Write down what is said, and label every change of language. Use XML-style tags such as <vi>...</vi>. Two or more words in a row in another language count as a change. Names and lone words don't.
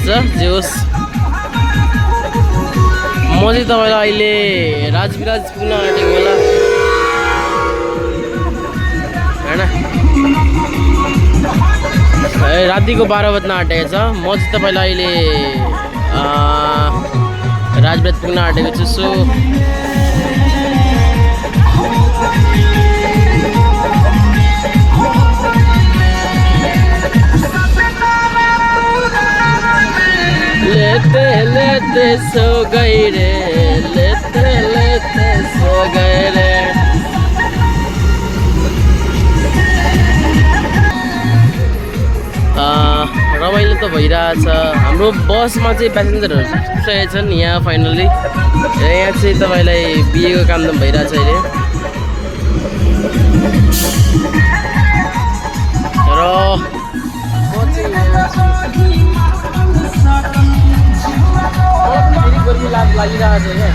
<ne>जे होस् म चाहिँ तपाईँलाई अहिले राजविराज पुग्न आँटेको होला हैन। रातिको 12 बज्न आँटेको छ। म चाहिँ तपाईँलाई अहिले राजविराज पुग्न आँटेको छु।</ne> <hi>सो लेते लेते सो गई रे, लेते लेते सो गए रे।</hi> <ne>रमाइलो त भइरहेछ। हाम्रो बसमा चाहिँ प्यासेन्जरहरू सुतिसकेका छन्। यहाँ फाइनली यहाँ चाहिँ तपाईँलाई बिहेको कामदाम भइरहेछ अहिले। र फेरि गर्मी लागिरहेको छ क्या।</ne>